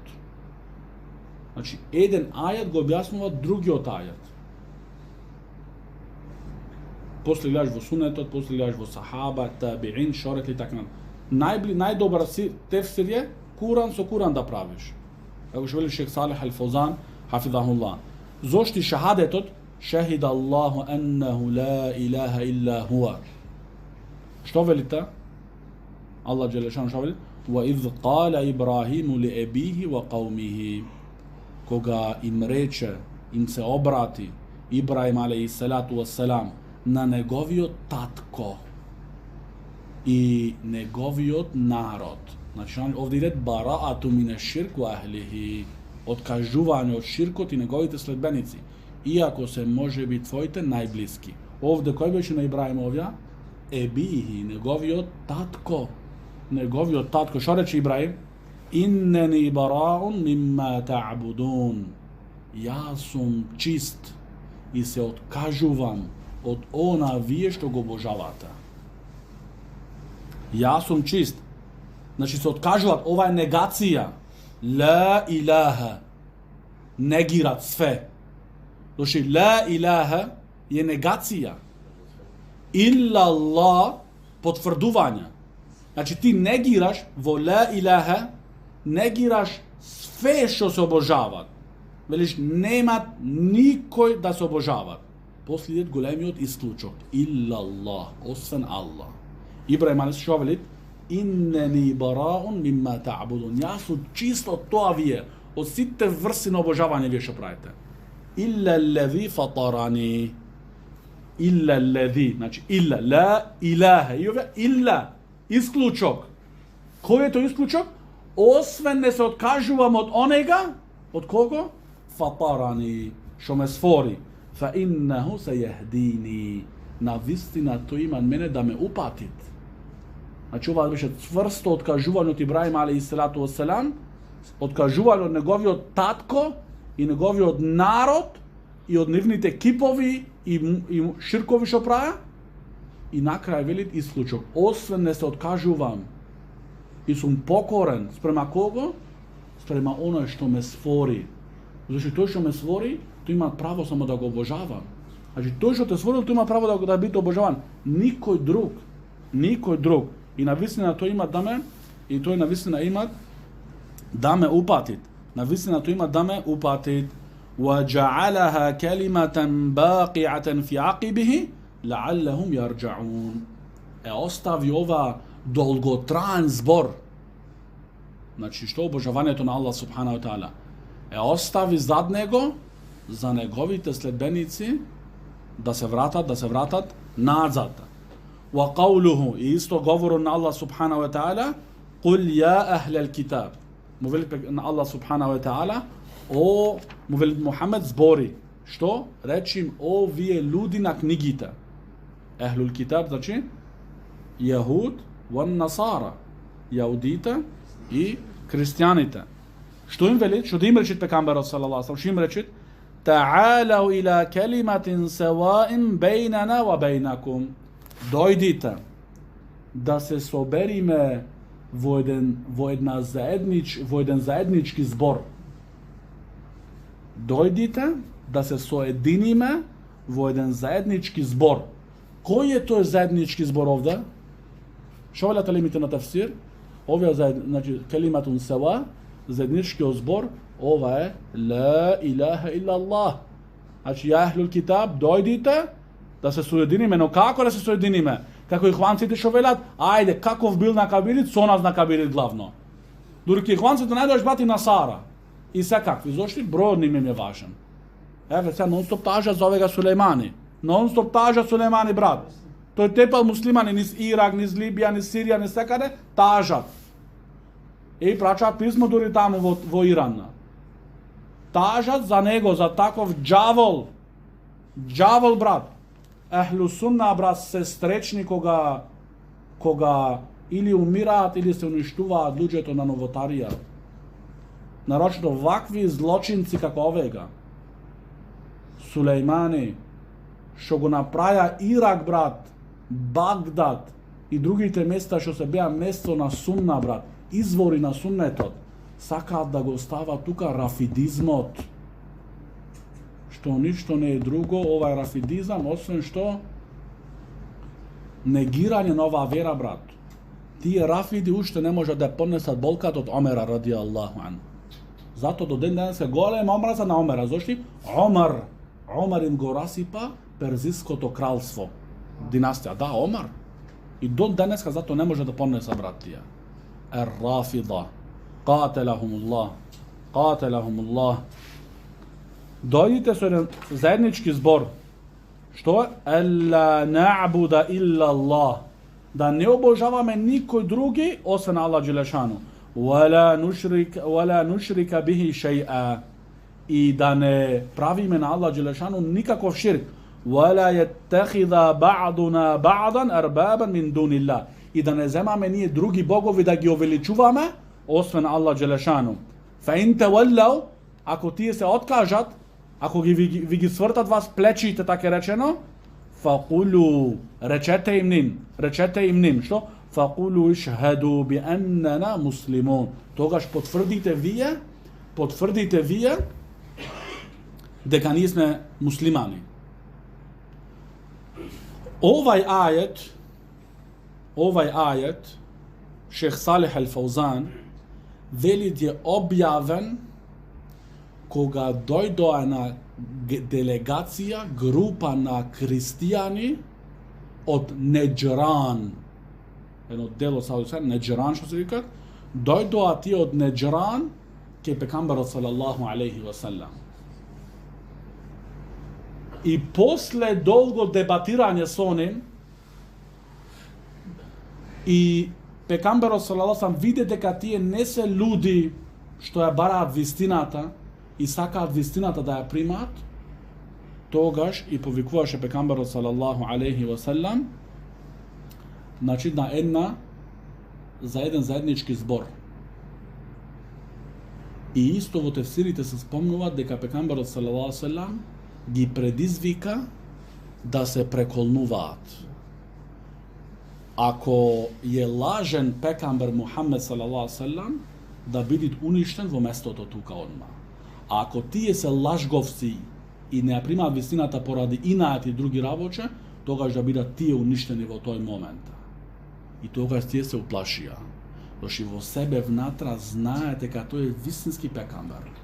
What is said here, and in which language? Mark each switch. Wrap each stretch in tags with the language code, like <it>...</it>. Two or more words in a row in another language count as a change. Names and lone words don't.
<mk>Значи еден ајет го објаснува другиот ајет. После гледаш во сунетот, после гледаш во сахаба, табиин, шорет и така. Најдобар тефсир е Куран со Куран да правиш. Како што вели Шейх Салих Ал-Фаузан, хафизахуллах.</mk> <ar>Зошти шахадетот شهد الله أنه لا إله إلا هو.</ar> <mk>Што велите? Аллах джелешан што вели?</mk> <ar>وإذ قال إبراهيم لأبيه وقومه.</ar> <mk>Кога им рече, им се обрати Ибраим</mk> <ar>عليه الصلاة والسلام</ar> <mk>на неговиот татко и неговиот народ.</mk> <ar>Значи овде иде البراءة من الشرك وأهله,</ar> <mk>откажување од ширкот и неговите следбеници, иако се може би твоите најблиски. Овде кој беше на Ибраим овја? Ебихи, неговиот татко. Неговиот татко. Што рече Ибраим?</mk> <ar>إنني براء مما تعبدون.</ar> <mk>Јас сум чист и се откажувам од она вие што го обожавате. Јас сум чист. Значи се откажуваат, ова е негација.</mk> <ar>لا إله.</ar> <mk>Негират све. Значи</mk> <ar>لا إله</ar> <mk>е негација.</mk> <ar>إلا الله потврдување.</ar> <mk>Значи ти негираш во</mk> <ar>لا إله,</ar> <mk>негираш све што се обожават. Велиш немат никој да се обожават. После идет големиот исклучок.</mk> <ar>إلا الله,</ar> <mk>освен Аллах. Ибраим алейхи што вели?</mk> <ar>إنني براء مما تعبدون.</ar> <mk>Јас сум чист од тоа вие, од сите врси на обожавање вие што правите.</mk> <ar>إلا الذي فطرني. إلا الذي, значи إلا، لا إله.</ar> <mk>И овде илла, исклучок. Кој е тој исклучок? Освен не се откажувам од онега, од кого? Фатарани, што ме сфори.</mk> <ar>فإنه سيهدين.</ar> <mk>На вистина тој има мене да ме упатит. Значи ова беше цврсто откажување од Ибраим</mk> <ar>عليه الصلاة والسلام,</ar> <mk>откажување од неговиот татко и неговиот народ и од нивните кипови и ширкови што правеа. И накрај велит исклучок. Освен не се откажувам и сум покорен спрема кого? Спрема оној што ме сфори. Зашто тој што ме сфори, тој има право само да го обожавам. Значи тој што те створил, тој има право да биде обожаван. Никој друг. Никој друг. И навистина тој има да ме, и тој навистина има да ме упатит. Навистина тој има да ме упатит.</mk> <ar>وَجَعَلَهَا كَلِمَةً بَاقِعَةً فِي عَقِبِهِ لَعَلَّهُمْ يَرْجَعُونَ.</ar> <mk>Остави ова долготраен збор. Значи што обожавањето на Аллах</mk> <ar>سبحانه وتعالى.</ar> <mk>Остави зад него за неговите следбеници да се вратат назад.</mk> <ar>وقوله,</ar> <mk>и исто говору на Аллах</mk> <ar>سبحانه وتعالى, قُلْ يَا أَهْلَ الْكِتَابِ.</ar> <mk>Му вели на Аллах</mk> <ar>سبحانه وتعالى,</ar> <mk>о, му вели Мухамед збори. Што? Речи им, о, вие луди на книгите.</mk> <ar>أهل الكتاب,</ar> <mk>значи,</mk> <ar>يهود والنصارى.</ar> <mk>Јаудите и христијаните. Што им вели? Што да им речит пекамберот</mk> <ar>صلى الله عليه وسلم?</ar> <mk>Што им речит?</mk> <ar>تعالوا إلى كلمة سواء بيننا وبينكم.</ar> <mk>Дојдите да се собериме во еден заеднички збор. Дојдите да се соединиме во еден заеднички збор. Кој е тој заеднички збор овде? Што велат алимите на тафсир? Овие значи</mk> <ar>كلمة سواء,</ar> <mk>заедничкиот збор, ова е</mk> <ar>لا إله إلا الله.</ar> <mk>Значи</mk> <ar>يا أهل الكتاب,</ar> <mk>дојдите да се соединиме, но како да се соединиме? Како и хванците што велат, ајде, каков бил на кабирит, со нас на кабирит главно. Дури хванците најдош бати на Сара. И секакви, зошто бројот им е важен. Еве сега нон-стоп тажа за овега Сулеймани. Нон-стоп тажа Сулеймани, брат. Тој тепал муслимани низ Ирак, низ Либија, низ Сирија, низ секаде, тажат. И прачаат писмо дури таму во Иран. Тажат за него, за таков џавол. Џавол, брат.</mk> <ar>أهل السنة,</ar> <mk>brat, сестречни кога или умираат, или се уништуваат луѓето на новотарија. Нарочно вакви злочинци како овега. Сулеймани, што го направија Ирак, брат, Багдад и другите места што се беа место на сунна, брат, извори на суннетот, сакаат да го остават тука рафидизмот. Што ништо не е друго, ова е рафидизам, освен што негирање на оваа вера, брат. Тие рафиди уште не можат да понесат болкат од Омера</mk> <ar>رضي الله عنه.</ar> <mk>Зато до ден денес е голема омраза на Омера. Зошто? Омер им го расипа перзиското кралство. Династија. Да, Омер. И до денеска зато не може да понеса, брат, тие.</mk> <ar>الرافضة. قاتلهم الله.</ar> <mk>Дојдите со еден заеднички збор.</mk> <ar>Што е? ألا نعبد إلا الله.</ar> <mk>Да не обожаваме никој други освен Аллах Джелешану.</mk> <ar>ولا نشرك به شيئا.</ar> <mk>И да не правиме на Аллах Джелешану никаков ширк.</mk> <ar>ولا يتخذ بعضنا بعضا أربابا من دون الله.</ar> <mk>И да не земаме ние други богови да ги увеличуваме освен Аллах Джелешану.</mk> <ar>فإن تولوا,</ar> <mk>ако тие се откажат, ако ви ги свртат вас плечите, така речено, факулу, речете им ним, што?</mk> <ar>فقولوا اشهدوا بأنا مسلمون.</ar> <mk>Тогаш потврдите вие дека ние сме муслимани. Овај ајет, Шех Салих Ал-Фаузан, велит е објавен кога дојдоа на делегација, група на христијани од Неџран, едно дело Саудиска, Неџран што се викат, дојдоа тие од Неџран ке пекамберот</mk> <ar>صلى الله عليه وسلم.</ar> <mk>И после долго дебатирање со ним, и пекамберот</mk> <ar>صلى الله عليه وسلم</ar> <mk>виде дека тие не се луди што ја бараат вистината и сакаат вистината да ја примаат, тогаш и повикуваше пекамберот</mk> <ar>صلى الله عليه وسلم,</ar> <mk>значи за еден заеднички збор. И исто во тефсирите се спомнуваат дека пекамберот</mk> <ar>صلى الله عليه وسلم</ar> <mk>ги предизвика да се преколнуваат. Ако е лажен пекамбер Мухаммед</mk> <ar>صلى الله عليه وسلم,</ar> <mk>да биде уништен во местото тука одма. А ако тие се лажговци и не ја примаат вистината поради инаат и други работи, тогаш да бидат тие уништени во тој момент. И тогаш тие се уплашија. Зашто во себе внатра знаете дека тој е вистински пекамбер.</mk>